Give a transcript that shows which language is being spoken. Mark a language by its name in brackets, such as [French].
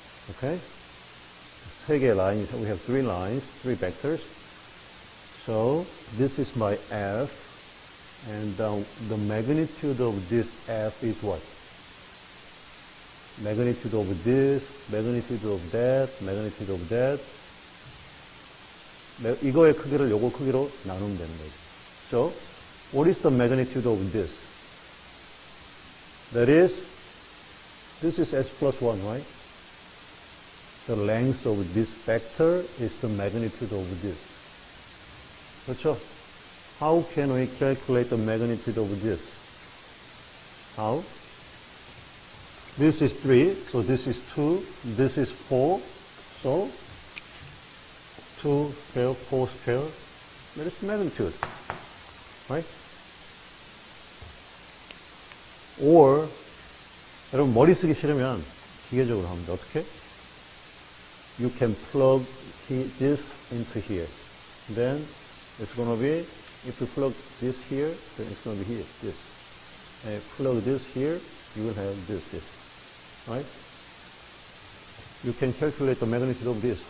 [English] Okay? [Korean] 세 개의 [English] lines, we have 3 lines, 3 vectors. So, this is my f, and the magnitude of this f is what? Magnitude of this, magnitude of that, magnitude of that. [Korean] 이거의 크기를 요거 크기로 나누면 되는 거죠. [English] So, what is the magnitude of this? That is, this is s plus 1, right? The length of this vector is the magnitude of this. [Korean] 그렇죠? [English] How can we calculate the magnitude of this? How? This is 3, so this is 2, this is 4, so 2 square, 4 square, that is magnitude, right? [Korean] Or, 여러분 머리 쓰기 싫으면 기계적으로 하면 돼. 어떻게? [English] You can plug this into here. Then it's going to be, if you plug this here, then it's going to be here, this. And if you plug this here, you will have this. Right? You can calculate the magnitude of this.